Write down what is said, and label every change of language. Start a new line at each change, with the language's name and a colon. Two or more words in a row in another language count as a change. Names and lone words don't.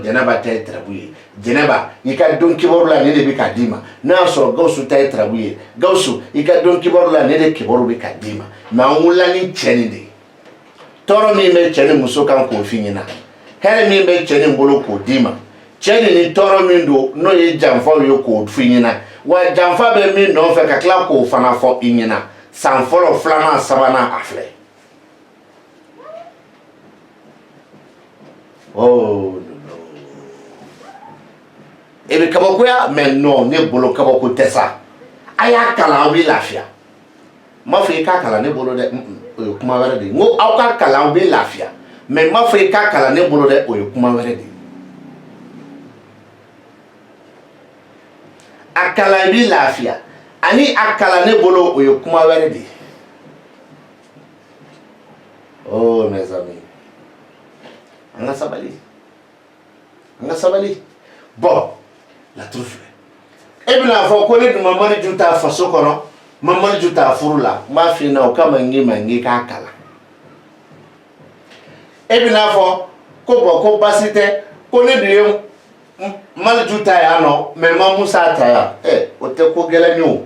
Bambara: jɛnɛba ta ye tarabu ye jɛnɛba i ka don kibaru la ne de bɛ ka d'i ma n'a y'a sɔrɔ gawusu ta ye tarabu ye gawusu i ka don kibaru la ne de kibaru bɛ ka d'i ma mɛ an wulila ni cɛ nin de ye tɔɔrɔ min bɛ cɛ ni muso kan k'o f'i ɲɛna hɛrɛ min bɛ cɛ nin bolo k'o d'i ma cɛ nin ni tɔɔrɔ min don n'o ye janfaw ye k'o f'i ɲɛna wa janfa bɛ min nɔfɛ ka tila k'o fana fɔ i ɲɛna san fɔlɔ 2nan 3nan a filɛ e bɛ kabakoya mɛ non ne bolo kabako tɛ sa a y'a kalan aw bɛ lafiya n m'a fɔ i k'a kalan ne bolo dɛ o ye kuma wɛrɛ de ye n ko aw ka kalan aw bɛ lafiya mɛ n m'a fɔ i k'a kalan ne bolo dɛ o ye kuma wɛrɛ de ye a kalan i bɛ lafiya ani a kalan ne bolo o ye kuma wɛrɛ de ye oh
French: mes amis
Bambara: an ka sabali bon laturu filɛ e bɛna fɔ ko ne dun Mamadu Ju ta faso kɔnɔ Mamadu Ju ta furu la n b'a f'i ɲɛna o kama n k'i k'a kalan e bɛna fɔ ko bon ko baasi tɛ ko ne dun ye Mamadu Ju ta yan nɔ mɛ ma Musa ta yan o tɛ ko gɛlɛn ye o.